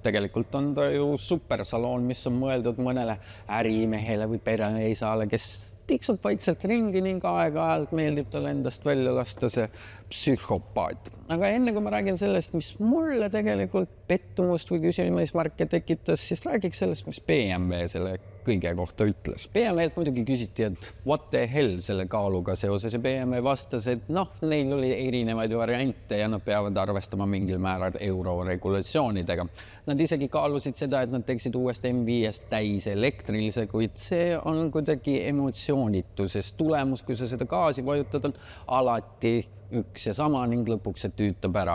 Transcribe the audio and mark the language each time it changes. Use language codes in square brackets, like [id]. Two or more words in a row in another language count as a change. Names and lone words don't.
[et] Tegelikult on ta ju supersaloon, mis on mõeldud mõnele ärimehele või pereisale, kes tiksub vaikselt ringi ning aeg-ajalt meeldib tal endast välja lasta see psühhopaat. Aga enne kui ma räägin sellest, mis mulle tegelikult pettumust või küsimusmärke tekitas, siis räägiks sellest, mis BMW selle kõige kohta ütles. BMW-lt muidugi küsiti, et [en] what the hell [et] selle kaaluga seoses ja BMW vastas, et neil oli erinevaid variante ja nad peavad arvestama mingil määral euroregulatsioonidega. Nad isegi kaalusid seda, et nad teeksid uuest M5-st täis elektrilise, kuid see on kuidagi emotsioonitu, sest tulemus, kui sa seda gaasi vajutad, on alati üks ja sama ning lõpuks see tüütab ära.